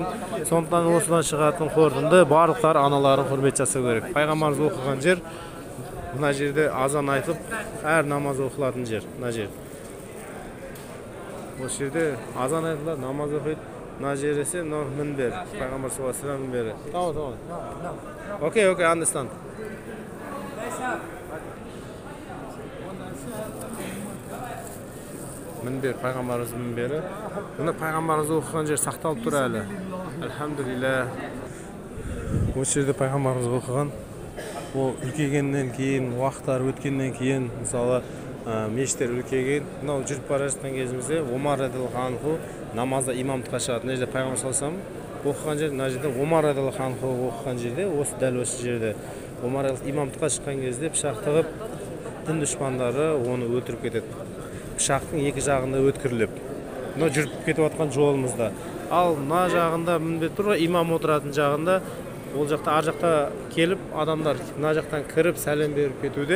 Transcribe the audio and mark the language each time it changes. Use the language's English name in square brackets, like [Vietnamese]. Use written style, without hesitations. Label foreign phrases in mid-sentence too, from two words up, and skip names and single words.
[Kazakh] Сондықтан осыдан шығатын қорытынды барлықтар аналарын құрмет жасау керек. Пайғамбарымыз оқыған жер мына жерде азан айтып, әр намаз оқылатын жер. Мына жер. Осы жерде азан айтылады, намаз оқиды. Мына жер есе мінбер. Пайғамбар [Arabic] صلى الله عليه وسلم [Kazakh] мінбері. Tamam. [English] Okay, understand. [Kazakh] Мінбер, пайғамбарымыз мінбері. Мұны пайғамбарымыз оқыған жер сақталып тұр әлі. Альхамдулилля. Осы жерде пайғамбарымыз оқыған. Ол үлкейгеннен кейін, уақыттар өткеннен кейін, мысалы, мешіттер үлкейген. Мынау жүріп бара жатқан кезімізде Омар [Arabic] رضي الله عنه [Kazakh] намазда имамдыққа шығады. Мына жерде пайғамбар [Arabic] صلى الله عليه وسلم [Kazakh] оқыған жер, мына жерде Омар [Arabic] رضي الله عنه [Kazakh] оқыған жерде, дәл осы жерде Омар имамдыққа шыққан кезде пышақ тығып, дін дұшпандары оны өлтіріп кетеді. Пышақтың екі жағында өткіріліп. Мына жүріп кетіп жатқан жолымызда. Ал мына жағында мінбер тұр, имам отыратын жағында, ол жақта ар жақта келіп адамдар мына жақтан кіріп сәлем беріп кетуде.